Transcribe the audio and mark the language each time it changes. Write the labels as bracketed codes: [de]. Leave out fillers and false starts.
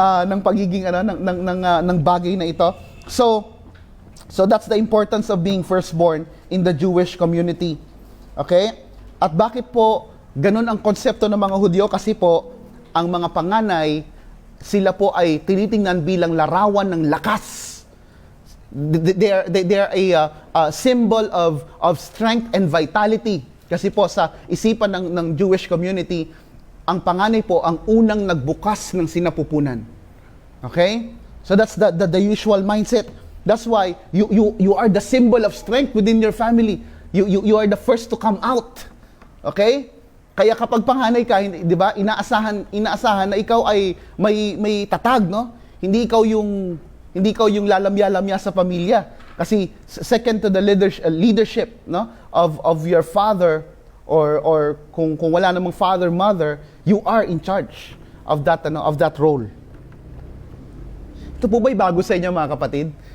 [tl] Ng pagiging ng bagay na ito. [en] So that's the importance of being firstborn in the Jewish community. Okay? [tl] At bakit po ganun ang konsepto ng mga Hudyo? Kasi po, ang mga panganay, sila po ay tinitingnan bilang larawan ng lakas. [en] They are a symbol of strength and vitality. [tl] Kasi po sa isipan ng Jewish community, ang panganay po ang unang nagbukas ng sinapupunan. [en] Okay? So that's the usual mindset. That's why you are the symbol of strength within your family. You are the first to come out. [tl] Okay? Kaya kapag panganay ka, 'di ba? Inaasahan na ikaw ay may tatag, no? Hindi ikaw yung lalamya-lamya sa pamilya. [en] Kasi second to the leadership, no, of your father or [tl] kung wala namang [en] father, mother, you are in charge of that role. [tl] Ito po ba'y bago sa inyo, mga kapatid?